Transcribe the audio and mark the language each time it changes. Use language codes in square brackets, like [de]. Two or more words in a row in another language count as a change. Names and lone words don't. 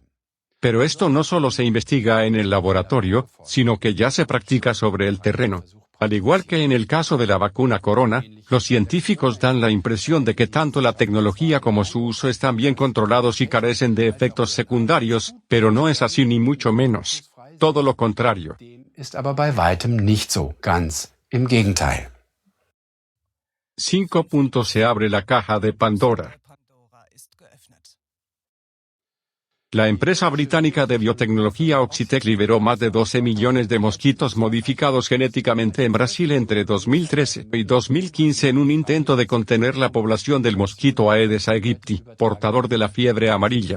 [es] Pero esto no solo se investiga en el laboratorio, sino que ya se practica sobre el terreno. Al igual que en el caso de la vacuna Corona, los científicos dan la impresión de que tanto la tecnología como su uso están bien controlados y carecen de efectos secundarios, pero no es así ni mucho menos. Todo lo contrario. [de] Ist aber bei weitem nicht so, ganz im Gegenteil. [es] 5. Se abre la caja de Pandora. La empresa británica de biotecnología Oxitec liberó más de 12 millones de mosquitos modificados genéticamente en Brasil entre 2013 y 2015 en un intento de contener la población del mosquito Aedes aegypti, portador de la fiebre amarilla.